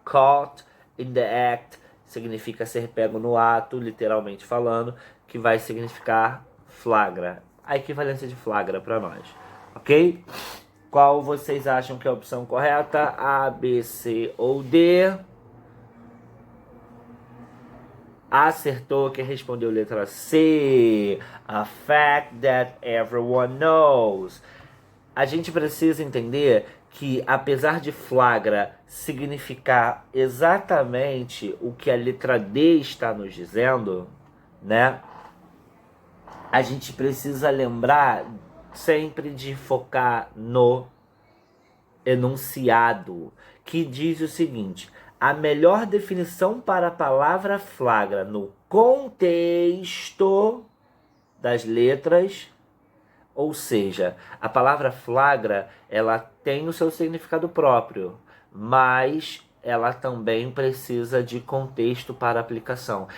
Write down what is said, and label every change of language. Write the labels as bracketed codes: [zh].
[en] Caught in the act [pt] significa ser pego no ato, literalmente falando, que vai significar flagra. A equivalência de flagra para nós, ok? Qual vocês acham que é a opção correta? A, B, C ou D? Acertou, quem respondeu letra C. [en] A fact that everyone knows. [pt] A gente precisa entender que, apesar de flagra significar exatamente o que a letra D está nos dizendo, né? A gente precisa lembrar sempre de focar no enunciado, que diz o seguinte: a melhor definição para a palavra flagra no contexto das letras, ou seja, a palavra flagra, ela tem o seu significado próprio, mas ela também precisa de contexto para aplicação.